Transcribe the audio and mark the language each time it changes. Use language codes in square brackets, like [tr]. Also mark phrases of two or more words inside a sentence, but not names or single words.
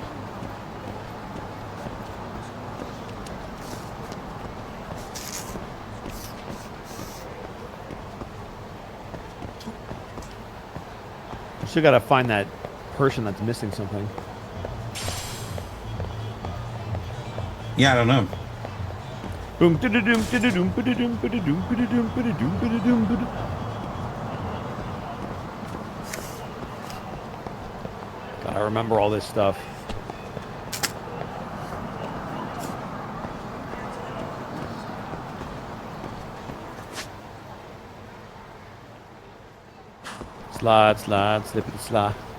[en] Still gotta find that person that's missing something. Yeah, I don't know. Boom, da-da-doom, da-da-doom, ba-da-doom, ba-da-doom, ba-da-doom, ba-da-doom, ba-da-doom, ba-da-doom. Gotta remember all this stuff. Slide, slide, slippity slide.